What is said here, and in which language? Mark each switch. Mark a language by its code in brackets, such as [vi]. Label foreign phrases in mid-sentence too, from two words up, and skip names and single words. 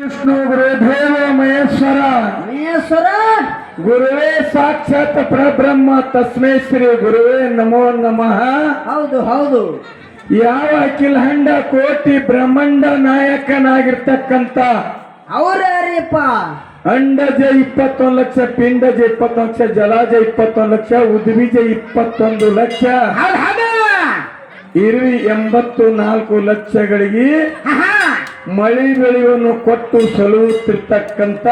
[sa] ವಿಷ್ಣು ಗುರುದೇವ ಮಹೇಶ್ವರ ಮಹೇಶ್ವರ ಗುರುವೇ ಸಾಕ್ಷಾತ್ ಪರಬ್ರಹ್ಮ ತಸ್ಮೈ ಶ್ರೀ ಗುರುವೇ ನಮೋ ನಮಃ. [kn] ಹೌದು ಹೌದು. ಯಾವ ಅಖಿಲಹಂಡ ಕೋಟಿ ಬ್ರಹ್ಮಾಂಡ ನಾಯಕನಾಗಿರ್ತಕ್ಕಂಥ ಅವರಪ್ಪ ಅಂಡಜ 21 ಲಕ್ಷ, ಪಿಂಡಜ 21 ಲಕ್ಷ, ಜಲಾಜ 21 ಲಕ್ಷ, ಉದ್ವಿಜ 21 ಲಕ್ಷ, ಇರುವಿ 84 ಲಕ್ಷಗಳಿಗೆ ಮಳಿ ಬೆಳೆಯನ್ನು ಕೊಟ್ಟು ಸಲುಹುತ್ತಿರ್ತಕ್ಕಂಥ